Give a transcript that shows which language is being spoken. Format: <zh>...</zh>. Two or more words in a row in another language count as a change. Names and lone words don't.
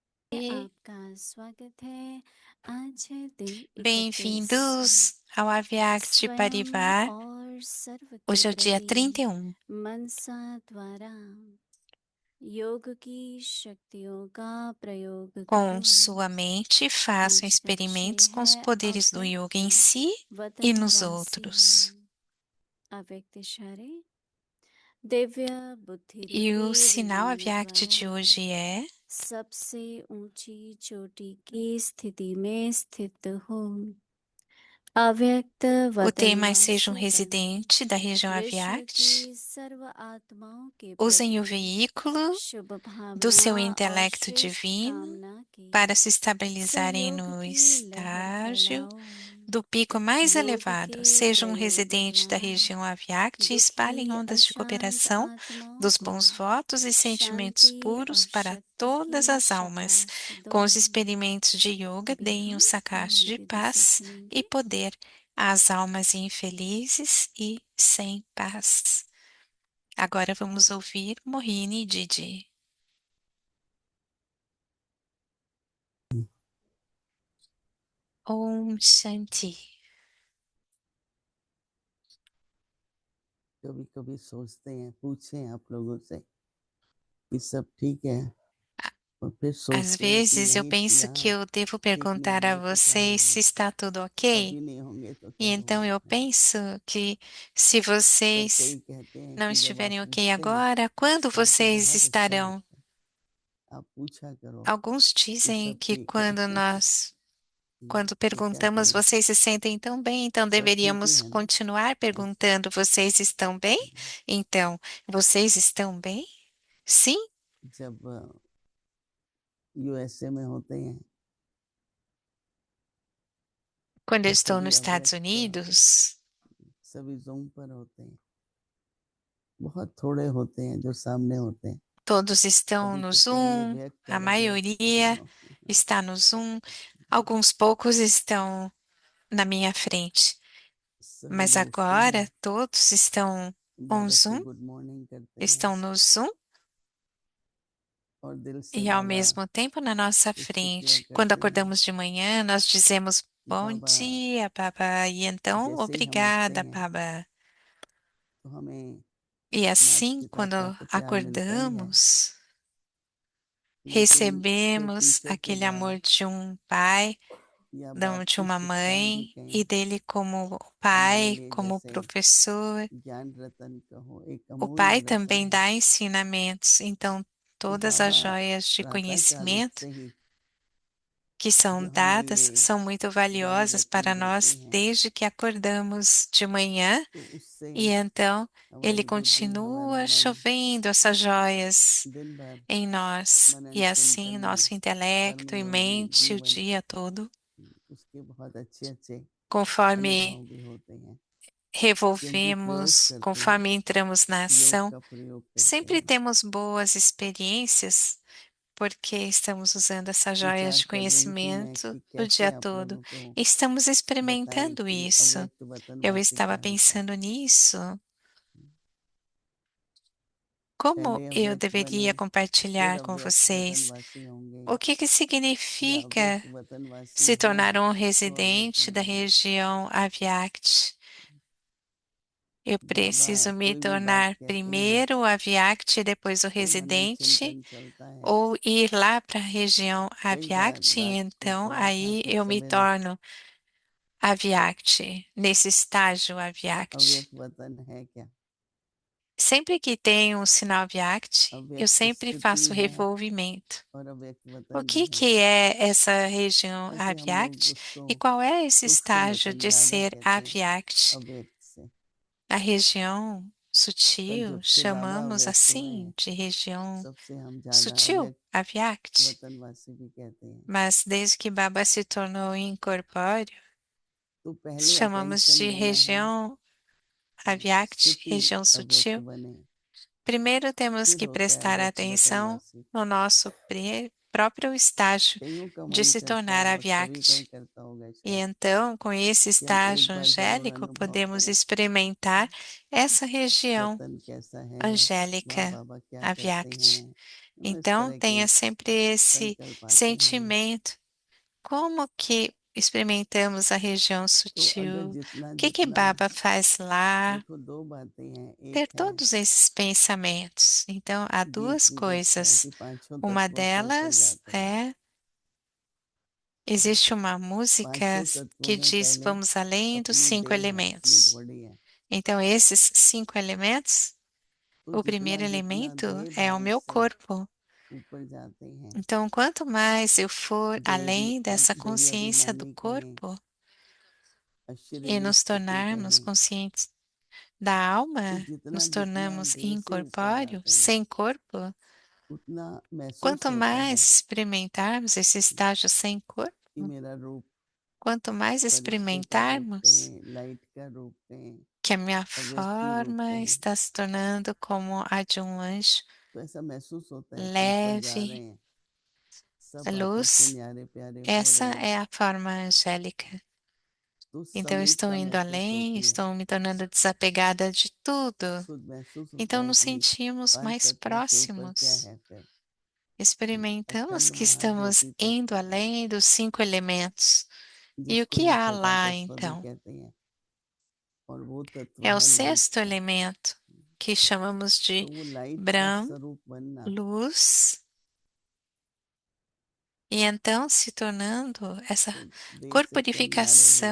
<hi>आपका स्वागत है। आज है दिन 31</hi> <pt>Bem-vindos ao Avyakt</pt> <hi>स्वयं</hi> <pt>Parivar.</pt> <hi>और सर्व के</hi> <pt>Hoje é o dia</pt> <hi>प्रति</hi> <pt>31.</pt> <hi>मनसा द्वारा योग की शक्तियों का प्रयोग</hi> <pt>Com</pt> <hi>करो।</hi> <pt>sua mente, façam</pt> <hi>आज का विषय</hi> <pt>experimentos com os</pt> <hi>है</hi> <pt>poderes do yoga</pt> <hi>अव्यक्त</hi> <pt>em si e nos</pt> <hi>वतनवासी।</hi> <pt>outros.</pt> <hi>अव्यक्त इशारे दिव्य बुद्धि</hi> <pt>E</pt> <hi>रूपी</hi> <pt>o sinal</pt> <hi>रणनीति</hi> <pt>Avyakt</pt> <hi>द्वारा</hi> <pt>de hoje é</pt> <hi>सबसे ऊंची चोटी की स्थिति में स्थित हो। अव्यक्त</hi> <pt>o tema é seja um</pt> <hi>वतनवासी बनो।</hi> <pt>residente da região</pt> <hi>विश्व की</hi> <pt>Avyakt.</pt> <hi>सर्व आत्माओं के</hi> <pt>Usem o</pt> <hi>प्रति</hi> <pt>veículo</pt> <hi>शुभ</hi> <pt>do</pt> <hi>भावना</hi> <pt>seu</pt> <hi>और</hi> <pt>intelecto</pt> <hi>श्रेष्ठ</hi> <pt>divino</pt> <hi>कामना के</hi> <pt>para se estabilizarem</pt> <hi>सहयोग</hi> <pt>no</pt> <hi>की लहर</hi> <pt>estágio</pt> <hi>फैलाओ।</hi> <pt>do pico mais</pt> <hi>योग</hi> <pt>elevado.</pt> <hi>के</hi> <pt>Seja um</pt> <hi>प्रयोग</hi> <pt>residente da</pt> <hi>द्वारा</hi> <pt>região Avyakt e espalhem</pt> <hi>दुखी</hi> <pt>ondas de</pt> <hi>अशांत</hi> <pt>cooperação</pt> <hi>आत्माओं</hi> <pt>dos</pt> <hi>को</hi> <pt>bons votos e sentimentos</pt> <hi>शांति और</hi> <pt>puros para</pt> <hi>शक्ति</hi> <pt>todas</pt> <hi>की</hi> <pt>as almas.</pt> <hi>शकाश दो।</hi> <pt>Com os experimentos de yoga,</pt> <hi>अभी</hi> <pt>deem o</pt> <hi>हम</hi> <pt>sakash</pt> <hi>मोहिनी</hi> <pt>de</pt> <hi>दीदी से</hi> <pt>paz e</pt> <hi>सुनेंगे।</hi> <pt>poder às almas infelizes e sem paz. Agora vamos ouvir Mohini Didi.</pt> <hi>ओम शांति. कभी कभी सोचते हैं पूछें आप लोगों से कि सब ठीक है और फिर</hi> <pt>Às</pt> <hi>सोचते हैं कि</hi> <pt>vezes eu</pt> <hi>यहीं</hi> <pt>penso que</pt> <hi>यहाँ</hi> <pt>eu devo</pt> <hi>ठीक नहीं</hi> <pt>perguntar a</pt> <hi>होंगे तो क्या</hi> <pt>vocês se</pt> <hi>होगा</hi> <pt>está tudo</pt> <hi>सब</hi> <pt>ok.</pt> <hi>ही नहीं होंगे तो</hi> <pt>E</pt> <hi>क्या</hi> <pt>então eu</pt> <hi>होगा</hi> <pt>penso que se</pt> <hi>पर कई</hi> <pt>vocês</pt> <hi>कहते हैं</hi> <pt>não</pt> <hi>कि जब आप</hi> <pt>estiverem ok</pt> <hi>पूछते हैं</hi> <pt>agora, quando</pt> <hi>तब तो</hi> <pt>vocês</pt> <hi>बहुत अच्छा</hi> <pt>estarão?</pt> <hi>लगता है आप पूछा करो</hi> <pt>Alguns</pt> <hi>कि</hi> <pt>dizem</pt> <hi>सब</hi> <pt>que</pt> <hi>ठीक है</hi> <pt>quando</pt> <hi>तो क्या</hi> <pt>perguntamos,</pt> <hi>करें</hi> <pt>vocês se sentem tão bem, então</pt> <hi>सब ठीक ही</hi> <pt>deveríamos</pt> <hi>है ना</hi> <pt>continuar perguntando, vocês estão bem? Então, vocês estão bem? Sim?</pt> <hi>जब यूएसए में होते हैं</hi> <pt>Quando eu</pt> <hi>तो</hi> <pt>estou</pt> <hi>सभी</hi> <pt>nos Estados</pt> <hi>अव्यक्त</hi> <pt>Unidos,</pt> <hi>सभी जूम पर होते हैं बहुत थोड़े होते हैं जो सामने होते हैं</hi> <pt>todos estão</pt> <hi>सभी</hi> <pt>no</pt> <hi>कहते हैं ये</hi> <pt>Zoom,</pt> <hi>व्यक्त</hi> <pt>a</pt> <hi>और अव्यक्त</hi> <pt>maioria</pt> <hi>दोनों</hi> <pt>está no Zoom, alguns poucos estão na minha frente.</pt> <hi>सभी</hi> <pt>Mas</pt> <hi>बैठते हैं</hi> <pt>agora todos estão on</pt> <hi>बाबा से</hi> <pt>Zoom,</pt> <en>good morning</en> <hi>करते हैं</hi> <pt>estão no Zoom</pt> <hi>और दिल से</hi> <pt>e ao</pt> <hi>बाबा</hi> <pt>mesmo tempo na nossa</pt> <hi>की स्तुतियां</hi> <pt>frente. Quando</pt> <hi>करते हैं</hi> <pt>acordamos de manhã, nós dizemos</pt> <hi>कि</hi> <pt>bom</pt> <hi>बाबा</hi> <pt>dia, Baba, e então</pt> <hi>जैसे ही हम उठते</hi> <pt>obrigada,</pt> <hi>हैं</hi> <pt>Baba.</pt> <hi>तो हमें</hi> <pt>E</pt> <hi>माता</hi> <pt>assim,</pt> <hi>पिता</hi> <pt>quando</pt> <hi>का तो प्यार मिलता ही है</hi> <pt>acordamos,</pt> <hi>लेकिन फिर</hi> <pt>recebemos</pt> <hi>टीचर के</hi> <pt>aquele</pt> <hi>बाद</hi> <pt>amor de um pai,</pt> <hi>या बाप</hi> <pt>de</pt> <hi>की</hi> <pt>uma</pt> <hi>शिक्षाएं भी</hi> <pt>mãe,</pt> <hi>कहें</hi> <pt>e dele como</pt> <hi>हमारे</hi> <pt>pai,</pt> <hi>लिए</hi> <pt>como</pt> <hi>जैसे</hi> <pt>professor.</pt> <hi>ज्ञान रतन कहो एक</hi> <pt>O</pt> <hi>अमूल्य</hi> <pt>pai</pt> <hi>रतन</hi> <pt>também</pt> <hi>है</hi> <pt>dá ensinamentos, então</pt> <hi>कि</hi> <pt>todas as</pt> <hi>बाबा</hi> <pt>joias de</pt> <hi>प्रातःकाल</hi> <pt>conhecimento</pt> <hi>से ही</hi> <pt>que são</pt> <hi>जो हमें</hi> <pt>dadas</pt> <hi>ये</hi> <pt>são muito</pt> <hi>ज्ञान</hi> <pt>valiosas</pt> <hi>रत्न</hi> <pt>para</pt> <hi>देते</hi> <pt>nós</pt> <hi>हैं</hi> <pt>desde que acordamos de manhã,</pt> <hi>तो उससे</hi> <pt>e então ele</pt> <hi>हमारी बुद्धि हमारा</hi> <pt>continua</pt> <hi>मन</hi> <pt>chovendo essas joias</pt> <hi>दिन भर</hi> <pt>em nós,</pt> <hi>मनन</hi> <pt>e assim</pt> <hi>चिंतन में</hi> <pt>nosso intelecto e</pt> <hi>कर्मयोगी</hi> <pt>mente o</pt> <hi>जीवन</hi> <pt>dia todo,</pt> <hi>उसके बहुत अच्छे अच्छे</hi> <pt>conforme</pt> <hi>अनुभव भी होते हैं क्योंकि प्रयोग</hi> <pt>revolvemos,</pt> <hi>करते हैं</hi> <pt>conforme entramos na</pt> <hi>योग</hi> <pt>ação,</pt> <hi>का प्रयोग करते</hi> <pt>sempre</pt> <hi>हैं</hi> <pt>temos boas experiências porque estamos usando essas joias</pt> <hi>विचार</hi> <pt>de</pt> <hi>कर रही थी मैं</hi> <pt>conhecimento</pt> <hi>कि</hi> <pt>o</pt> <hi>कैसे</hi> <pt>dia</pt> <hi>आप</hi> <pt>todo.</pt> <hi>लोगों को</hi> <pt>Estamos</pt> <hi>बताएं</hi> <pt>experimentando</pt> <hi>कि</hi> <pt>isso.</pt> <hi>अव्यक्त</hi> <pt>Eu</pt> <hi>वतनवासी</hi> <pt>estava</pt> <hi>क्या होता है</hi> <pt>pensando nisso. Como</pt> <hi>पहले</hi> <pt>eu</pt> <hi>अव्यक्त बने</hi> <pt>deveria</pt> <hi>फिर</hi> <pt>compartilhar com</pt> <hi>अव्यक्त</hi> <pt>vocês</pt> <hi>वतनवासी होंगे</hi> <pt>o que</pt> <hi>या</hi> <pt>significa</pt> <hi>अव्यक्त वतनवासी</hi> <pt>se</pt> <hi>हैं</hi> <pt>tornar um</pt> <hi>तो अव्यक्त</hi> <pt>residente da</pt> <hi>बने</hi> <pt>região Avyakt. Eu</pt> <hi>बाबा</hi> <pt>preciso me</pt> <hi>कोई भी बात</hi> <pt>tornar</pt> <hi>कहते हैं</hi> <pt>primeiro o Avyakt e depois o</pt> <hi>तो मनन</hi> <pt>residente,</pt> <hi>चिंतन चलता है</hi> <pt>ou ir lá para a região</pt> <hi>कई बार</hi> <pt>Avyakt, e</pt> <hi>रात को</hi> <pt>então</pt> <hi>पढ़ा था</hi> <pt>aí</pt> <hi>कुछ</hi> <pt>eu me</pt> <hi>सवेरे</hi> <pt>torno Avyakt, nesse estágio</pt> <hi>तो</hi> <pt>Avyakt.</pt> <hi>अव्यक्त वतन है क्या</hi> <pt>Sempre que tem um sinal Avyakt, eu</pt> <hi>अव्यक्त</hi> <pt>sempre</pt> <hi>स्थिति</hi> <pt>faço</pt> <hi>है</hi> <pt>revolvimento.</pt> <hi>और अव्यक्त</hi> <pt>O</pt> <hi>वतन भी है</hi> <pt>que é essa região</pt> <hi>ऐसे हम लोग</hi> <pt>Avyakt</pt> <hi>उसको</hi> <pt>e qual é esse</pt> <hi>पुष्ट</hi> <pt>estágio</pt> <hi>वतन</hi> <pt>de</pt> <hi>ज्यादा</hi> <pt>ser</pt> <hi>कहते हैं</hi> <pt>Avyakt?</pt> <hi>अव्यक्त से</hi> <pt>A região</pt> <hi>पर</hi> <pt>sutil,</pt> <hi>जब से बाबा</hi> <pt>chamamos</pt> <hi>अव्यक्त हुए</hi> <pt>assim de região</pt> <hi>सबसे हम ज्यादा</hi> <pt>sutil,</pt> <hi>अव्यक्त</hi> <pt>Avyakt.</pt> <hi>वतनवासी भी कहते हैं</hi> <pt>Mas desde que Baba se tornou incorpóreo,</pt> <hi>तो पहले</hi> <pt>chamamos</pt> <hi>अटेंशन</hi> <pt>de</pt> <hi>देना है</hi> <pt>região Avyakt,</pt> <hi>स्थिति</hi> <pt>região</pt> <hi>अव्यक्त</hi> <pt>sutil.</pt> <hi>बने</hi> <pt>Primeiro temos</pt> <hi>फिर</hi> <pt>que</pt> <hi>होता है</hi> <pt>prestar</pt> <hi>अव्यक्त</hi> <pt>atenção</pt> <hi>वतनवासी</hi> <pt>no nosso próprio estágio</pt> <hi>कईयों का</hi> <pt>de</pt> <hi>मन</hi> <pt>se</pt> <hi>करता</hi> <pt>tornar</pt> <hi>और सभी का ही</hi> <pt>Avyakt.</pt> <hi>करता होगा</hi> <pt>E</pt> <hi>शायद</hi> <pt>então, com esse</pt> <hi>कि हम एक</hi> <pt>estágio</pt> <hi>बार जरूर</hi> <pt>angélico,</pt> <hi>अनुभव</hi> <pt>podemos</pt> <hi>करें</hi> <pt>experimentar essa região</pt> <hi>वतन कैसा है</hi> <pt>angélica</pt> <hi>बाबा क्या कहते</hi> <pt>Avyakt.</pt> <hi>हैं क्यों इस</hi> <pt>Então,</pt> <hi>तरह के</hi> <pt>tenha sempre esse</pt> <hi>संकल्प आते हैं?</hi> <pt>sentimento. Como que experimentamos a região</pt> <hi>तो अगर</hi> <pt>sutil?</pt> <hi>जितना</hi> <pt>O que que</pt> <hi>जितना</hi> <pt>Baba faz lá?</pt> <hi>देखो दो बातें हैं,</hi> <pt>Ter</pt> <hi>एक है</hi> <pt>todos esses pensamentos. Então, há duas</pt> <hi>गीत में कहते हैं</hi> <pt>coisas.</pt> <hi>कि पांचों</hi> <pt>Uma</pt> <hi>तत्वों से ऊपर</hi> <pt>delas</pt> <hi>जाते हैं।</hi> <pt>é existe uma música</pt> <hi>पांचों तत्वों</hi> <pt>que</pt> <hi>में</hi> <pt>diz</pt> <hi>पहले</hi> <pt>vamos além dos</pt> <hi>अपनी</hi> <pt>5</pt> <hi>देह है, अपनी</hi> <pt>elementos.</pt> <hi>बॉडी है।</hi> <pt>Então, esses 5 elementos,</pt> <hi>तो</hi> <pt>o</pt> <hi>जितना</hi> <pt>primeiro</pt> <hi>जितना</hi> <pt>elemento</pt> <hi>देह</hi> <pt>é o</pt> <hi>भाव</hi> <pt>meu</pt> <hi>से</hi> <pt>corpo.</pt> <hi>ऊपर जाते हैं,</hi> <pt>Então, quanto mais eu for</pt> <hi>देवी</hi> <pt>além dessa</pt> <hi>देवी</hi> <pt>consciência do</pt> <hi>अभिमानी कहें,</hi> <pt>corpo e</pt> <hi>अशरीरी</hi> <pt>nos</pt> <hi>स्थिति</hi> <pt>tornarmos</pt> <hi>कहें,</hi> <pt>conscientes da</pt> <hi>तो</hi> <pt>alma,</pt> <hi>जितना</hi> <pt>nos</pt> <hi>जितना</hi> <pt>tornamos</pt> <hi>देह से ऊपर</hi> <pt>incorpóreos,</pt> <hi>जाते हैं,</hi> <pt>sem corpo,</pt> <hi>उतना महसूस</hi> <pt>quanto</pt> <hi>होता है</hi> <pt>mais experimentarmos esse estágio sem corpo,</pt> <hi>कि मेरा रूप</hi> <pt>quanto mais</pt> <hi>फरिश्ते का रूप</hi> <pt>experimentarmos</pt> <hi>कहें, लाइट का रूप कहें,</hi> <pt>que a minha</pt> <hi>अव्यक्ति रूप</hi> <pt>forma</pt> <hi>कहें,</hi> <pt>está se tornando como a de um anjo</pt> <hi>तो ऐसा महसूस होता है कि ऊपर जा रहे</hi> <pt>leve,</pt> <hi>हैं, सब आदर्श</hi> <pt>luz,</pt> <hi>न्यारे प्यारे हो</hi> <pt>essa</pt> <hi>रहे हैं।</hi> <pt>é a forma angélica.</pt> <hi>तो</hi> <pt>Então, eu estou</pt> <hi>समीपता</hi> <pt>indo</pt> <hi>महसूस</hi> <pt>além,</pt> <hi>होती है,</hi> <pt>estou me tornando desapegada de tudo.</pt> <hi>खुद महसूस होता</hi> <pt>Então,</pt> <hi>है</hi> <pt>nos</pt> <hi>कि</hi> <pt>sentimos</pt> <hi>पांच</hi> <pt>mais</pt> <hi>तत्वों से ऊपर क्या</hi> <pt>próximos.</pt> <hi>है फिर</hi> <pt>Experimentamos</pt> <hi>अखंड</hi> <pt>que estamos</pt> <hi>महाज्योति</hi> <pt>indo</pt> <hi>तत्व है,</hi> <pt>além dos 5 elementos. E o</pt> <hi>जिसको</hi> <pt>que</pt> <hi>हम</hi> <pt>há</pt> <hi>छठा</hi> <pt>lá,</pt> <hi>तत्व भी</hi> <pt>então?</pt> <hi>कहते हैं, और वो तत्व</hi> <pt>É o</pt> <hi>है लाइट</hi> <pt>sexto</pt> <hi>का।</hi> <pt>elemento, que chamamos</pt> <hi>तो</hi> <pt>de</pt> <hi>वो लाइट का</hi> <pt>Brahm,</pt> <hi>स्वरूप बनना,</hi> <pt>luz, e então se tornando essa</pt> <hi>तो देह से तो न्यारे हुए,</hi>